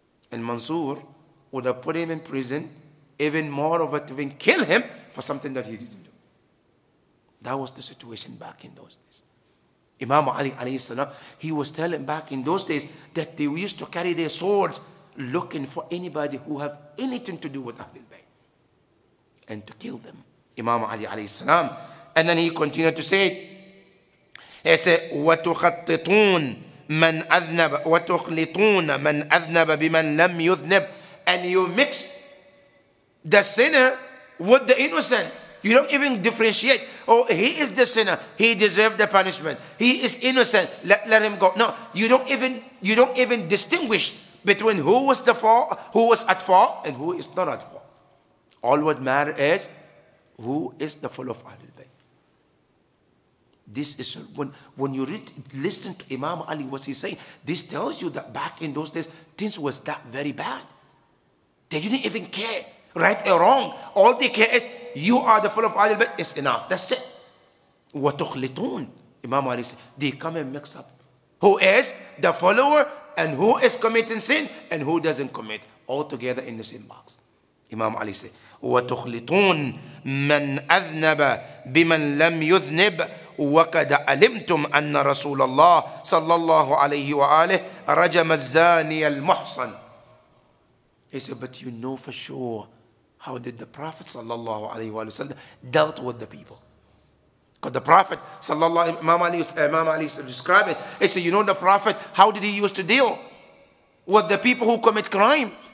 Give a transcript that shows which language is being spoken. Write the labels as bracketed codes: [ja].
[en] And Mansoor would have put him in prison, even more of it, even kill him for something that he didn't do. That was the situation back in those days. Imam Ali alayhi salam, he was telling back in those days that they used to carry their swords looking for anybody who have anything to do with Ahlul Bayt and to kill them. Imam Ali alayhi salam. And then he continued to say, he said, [ar] وَتُخَطِّطُونَ مَنْ أَذْنَبَ وَتُخْلِطُونَ مَنْ أَذْنَبَ بِمَنْ لَمْ يُذْنِبْ. [en] And you mix the sinner with the innocent. You don't even differentiate. Oh, he is the sinner. He deserves the punishment. He is innocent. Let him go. No, you don't even distinguish between who was at fault and who is not at fault. All what matters is who is the full of Ahlul Bayt. This is when you listen to Imam Ali, what he's saying. This tells you that back in those days, things was that very bad. They didn't even care, right or wrong. All they care is you are the full of Ahlul Bayt. It's enough. That's it. [ar] وَتُخْلِطُونَ. [en] Imam Ali said, they come and mix up who is the follower and who is committing sin and who doesn't commit, all together in the same box. Imam Ali said, [ar] وَتُخْلِطُونَ مَنْ أَذْنَبَ بِمَنْ لَمْ يُذْنِبْ وَقَدْ عَلِمْتُمْ أَنَّ رَسُولَ اللَّهِ صَلَّى اللَّهُ عَلَيْهِ وَآلِهِ رَجَمَ الزَّانِيَ الْمُحْصَنِ. [en] He said, but you know for sure how did the Prophet sallallahu alaihi wasallam dealt with the people. Because the Prophet sallallahu Imam Ali described it. He said, you know the Prophet, how did he used to deal with the people who commit crime?